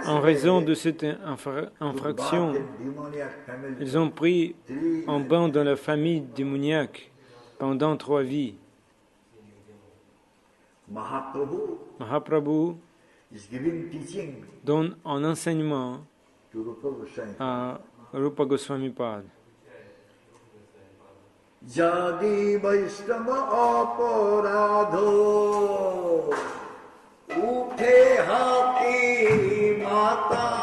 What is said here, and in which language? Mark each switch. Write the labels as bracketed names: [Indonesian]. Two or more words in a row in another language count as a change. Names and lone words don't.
[French] En raison de cette infraction, ils ont pris en bain dans la famille démoniaque pendant 3 vies. Mahaprabhu donne un enseignement à Rupa Goswami Pad. [Bangla] যদি বৈষ্ণব অপরাধ উঠে হাতি মাতা